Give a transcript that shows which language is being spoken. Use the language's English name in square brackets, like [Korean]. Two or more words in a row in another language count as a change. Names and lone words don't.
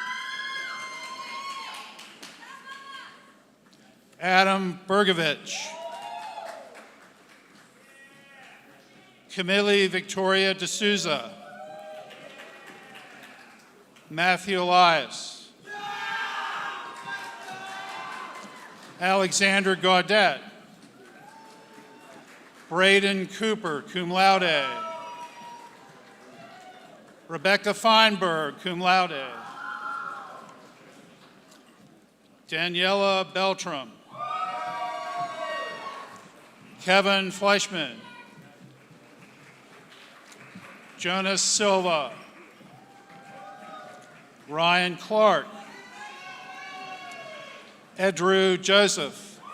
[English] Adam Bergovich, Camille Victoria D'Souza, Matthew Elias, Alexander Gaudet, Braden Cooper, [Latin] cum laude. [English] Rebecca Feinberg, [Latin] cum laude. [English] Daniela Beltram. Kevin Fleischman. Jonas Silva. Ryan Clark. Edrew Joseph.